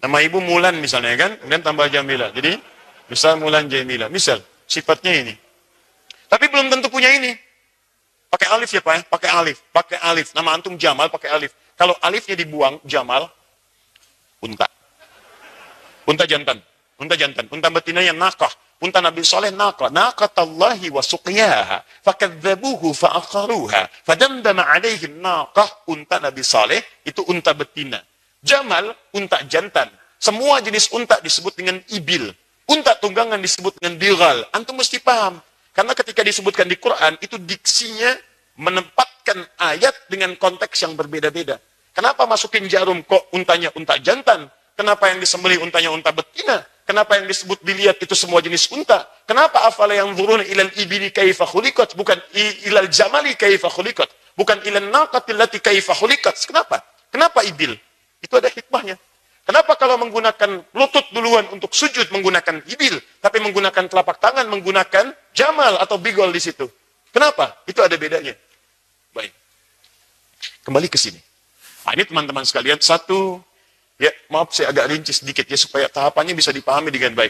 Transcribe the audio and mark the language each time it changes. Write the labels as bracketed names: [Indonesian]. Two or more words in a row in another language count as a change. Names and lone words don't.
[Indonesian] Nama ibu Mulan misalnya kan, kemudian tambah Jamila. Jadi, misal Mulan Jamila. Misal, sifatnya ini. Tapi belum tentu punya ini. Pakai alif ya Pak ya? Pakai alif. Pakai alif. Nama antum Jamal pakai alif. Kalau alifnya dibuang, Jamal, unta. Unta jantan. Unta jantan. Unta betinanya nakah. Unta Nabi Saleh nakah. [Arabic] ناقة الله وسقياها فكذبوه فعقروها. فدمدم عليهم ناقة. [Indonesian] Unta Nabi Saleh itu unta betina. Jamal, unta jantan. Semua jenis unta disebut dengan ibil. Unta tunggangan disebut dengan bigal. Antum mesti paham. Karena ketika disebutkan di Quran, itu diksinya menempatkan ayat dengan konteks yang berbeda-beda. Kenapa masukin jarum kok untanya unta jantan? Kenapa yang disembelih untanya unta betina? Kenapa yang disebut dilihat itu semua jenis unta? Kenapa [Arabic] أفلا ينظرون إلى الإبل كيف خلقت? [Indonesian] Bukan [Arabic] إلى الجمل كيف خلقت. [Indonesian] Bukan [Arabic] إلى الناقة التي كيف خلقت. [Indonesian] Kenapa? Kenapa ibil? Itu ada hikmahnya. Kenapa kalau menggunakan lutut duluan untuk sujud menggunakan ibil, tapi menggunakan telapak tangan menggunakan jamal atau bigol di situ? Kenapa? Itu ada bedanya. Baik. Kembali ke sini. Nah, ini teman-teman sekalian, satu, ya maaf saya agak rinci sedikit ya, supaya tahapannya bisa dipahami dengan baik.